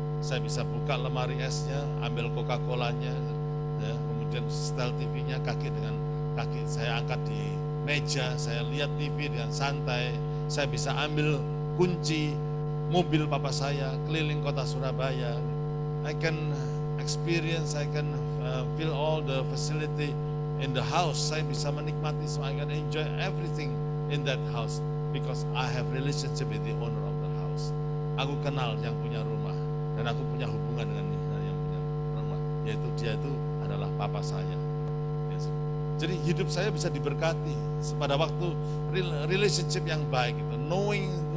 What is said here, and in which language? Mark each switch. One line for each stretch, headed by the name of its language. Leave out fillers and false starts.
Indonesian: Saya bisa buka lemari esnya, ambil Coca-Colanya, ya, kemudian setel TV-nya, kaki saya angkat di meja, saya lihat TV dengan santai. Saya bisa ambil kunci mobil papa saya keliling kota Surabaya.
English: I can experience, I can feel all the facility in the house.
Indonesian: Saya bisa menikmati,
English: so I can enjoy everything in that house because I have relationship with the owner of the house.
Indonesian: Aku kenal yang punya rumah dan aku punya hubungan dengan yang punya rumah, yaitu dia itu adalah papa saya. Jadi hidup saya bisa diberkati pada waktu
English: relationship
Indonesian: yang baik itu,
English: knowing